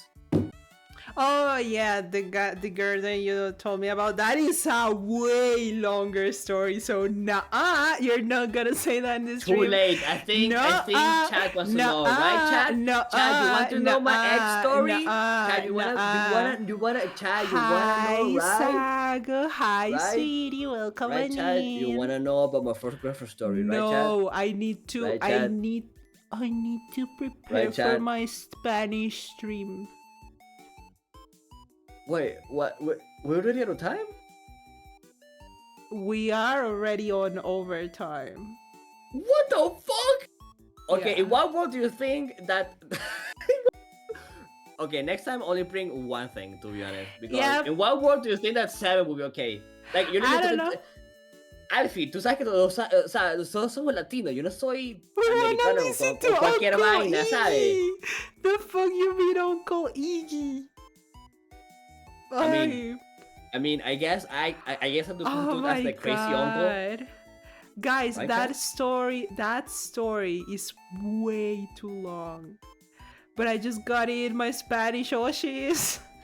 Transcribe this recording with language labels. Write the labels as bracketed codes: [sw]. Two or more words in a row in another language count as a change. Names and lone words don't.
[en] Oh yeah, the girl that you told me about, that is a way longer story. So you're not gonna say that in this Too stream. late. I think Chad wants to know, right, Chad? Chad, you want to know my ex story? Chad, you wanna know, right? Hi, Sago. Hi, Right? sweetie. Welcome Right, Chad? in. You wanna know about my first girlfriend story, right, Chad? No, I need to. Right, I Chad? need to prepare Right, for Chad? my Spanish stream. Wait, what? We're already out of time? We are already on overtime. What the fuck? Okay, Yeah. in what world do you think that? Okay, next time only bring one thing, to be honest. Because Yep. in what world do you think that 7 will be okay? Like, you're I literally don't know. Alfie, [es] tú sabes que nosotros somos latinos. Yo no soy [en] We're [es] americano [en] analyzing [es] con [en] to [es] cualquier [en] Uncle [es] vaina, ¿sabes? [en] Iggy. The fuck you mean Uncle Iggy? I mean, I guess I guess I do Oh as my the crazy uncle. god. Guys, Right, that Chad? story is way too long. But I just got in my Spanish Oshis.